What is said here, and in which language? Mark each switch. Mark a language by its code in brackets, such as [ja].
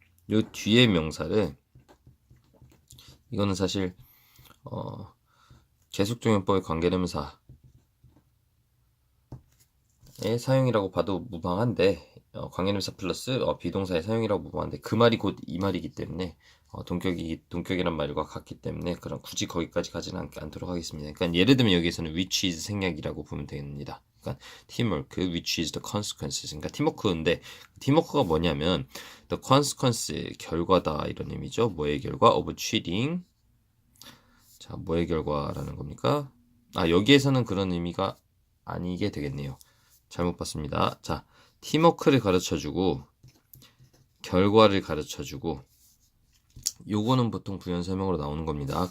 [ko] 요 뒤에 명사를 이거는 사실 계속조연법의 관계대명사의 사용이라고 봐도 무방한데 관계대명사 플러스 비동사의 사용이라고 무방한데 그 말이 곧 이 말이기 때문에 동격이란 말과 같기 때문에 그럼 굳이 거기까지 가지는 않도록 하겠습니다. 그러니까 예를 들면 여기에서는 [en] which is [ko] 생략이라고 보면 됩니다. 그러니까 [en] teamwork, which is the consequences. [ko] 그러니까 팀워크인데 팀워크가 뭐냐면 [en] the consequence [ko] 결과다 이런 의미죠. 뭐의 결과? [en] of cheating. [ko] 자, 뭐의 결과라는 겁니까? 여기에서는 그런 의미가 아니게 되겠네요. 잘못 봤습니다. 자, 팀워크를 가르쳐주고 결과를 가르쳐주고 요거는 보통 부연 설명으로 나오는 겁니다.